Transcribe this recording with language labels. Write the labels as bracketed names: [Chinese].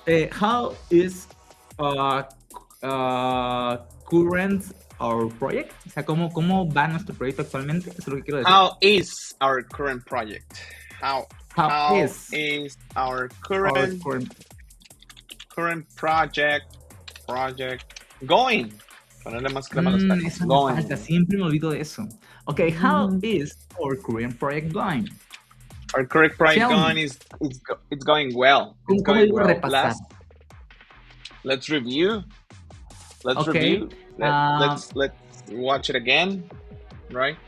[English] how is current our project? [Spanish] O sea, ¿cómo va nuestro proyecto actualmente? Eso es lo que quiero decir. How is our current project? How is our current project going? Ponerle más crema a los tacos. Eso me falta, siempre me olvido de eso. [English] Okay, how is our current project going? Our current project going it's going well. It's going well. Let's review. Let's watch it again. Right?